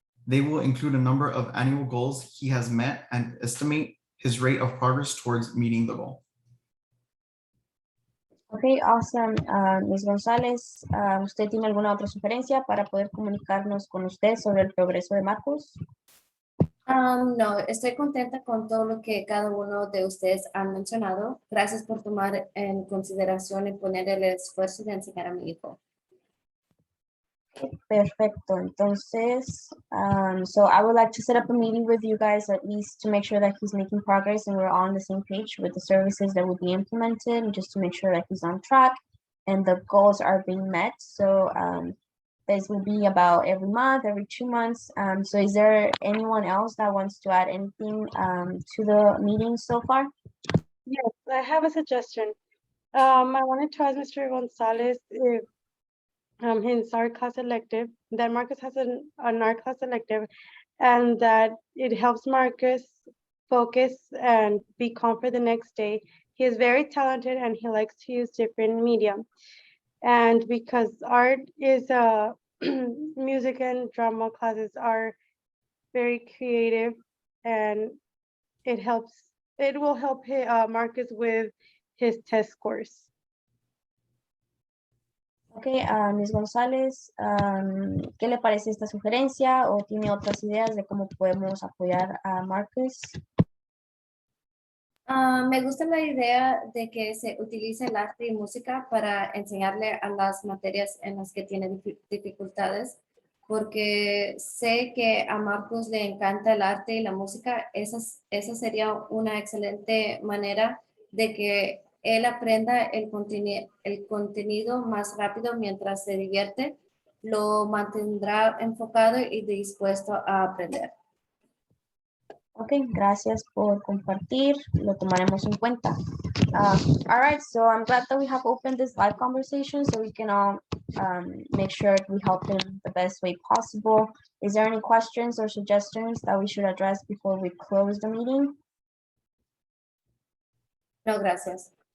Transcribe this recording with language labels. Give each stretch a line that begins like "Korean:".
English: They will include a number of annual goals he has met and estimate his rate of progress towards meeting the goal. Okay, awesome. Ms.
Spanish: González, ¿usted tiene alguna otra sugerencia para poder comunicarnos con usted sobre el progreso de Marcos? No, estoy contenta con todo lo que cada uno de ustedes han mencionado. Gracias por tomar en consideración y poner el esfuerzo de enseñar a mi hijo. Perfecto. Entonces,
English: so I would like to set up a meeting with you guys at least to make sure that he's making progress and we're all on the same page with the services that will be implemented, and just to make sure that he's on track and the goals are being met. So this will be about every month, every 2 months. So is there anyone else that wants to add anything to the meeting so far? Yes, I have a suggestion. I wanted to ask Mr. Gonzalez if his art class elective, that Marcus has an art class elective, and that it helps Marcus focus and be calm for the next day. He is very talented and he likes to use different media. And because art is music and drama classes are very creative, and it will help Marcus with his test scores. Ok, Ok, Ms.
Spanish: González, ¿qué le parece esta sugerencia o tiene otras ideas de cómo podemos apoyar a Marcus? Me gusta la idea de que se utilice el arte y música para enseñarle a las materias en las que tiene dificultades, porque sé que a Marcos le encanta el arte y la música. Esa sería una excelente manera de que él aprenda el contenido más rápido mientras se divierte. Lo mantendrá enfocado y dispuesto a aprender. Ok, gracias por compartir, lo tomaremos en cuenta.
English: All right, so I'm glad that we have opened this live conversation so we can all make sure we help him the best way possible. Is there any questions or suggestions that we should address before we close the meeting?
Spanish: No, gracias.